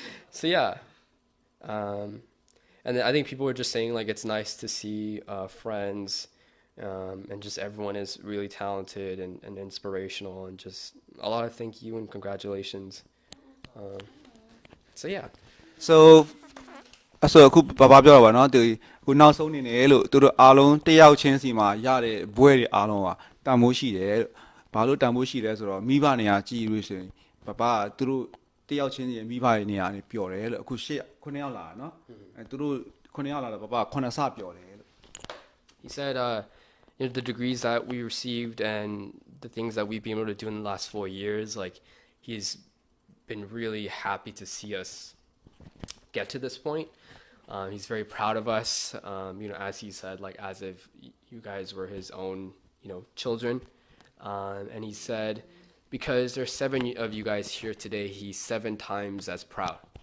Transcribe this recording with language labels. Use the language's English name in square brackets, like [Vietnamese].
[English] so yeah and I think people were just saying like it's nice to see friends and just everyone is really talented and inspirational and just a lot of thank you and congratulations so yeah [Burmese] so အဲ့ဆိုအခုဘာပြောတာပါနော်သူခုနောက်ဆုံးနေတယ်လို့သူတို့အားလုံးတယောက်ချင်းစီမှာရတဲ့ဘွဲတွေအားလုံးကတန်ဖိုးရှိတယ်လို့ဘာလို့တန်ဖိုးရှိလဲဆိုတော့မိဘနေရာကြည်လို့ဆိုရင်ဘာသူတို့တယောက်ချင်းစီမိဘတွေနေရာနေပျော်တယ်လို့အခု9ယောက်လာနော်အဲသူတို့9ယောက်လာတော့ဘာ9ဆပျော်တယ်လို့ [English] he said you know the degrees that we received and the things that we've been able to do in the last 4 years like he's been really happy to see us get to this point he's very proud of us you know as he said like as if you guys were his own you know children and he said because there's 7 of you guys here today he's 7 times as proud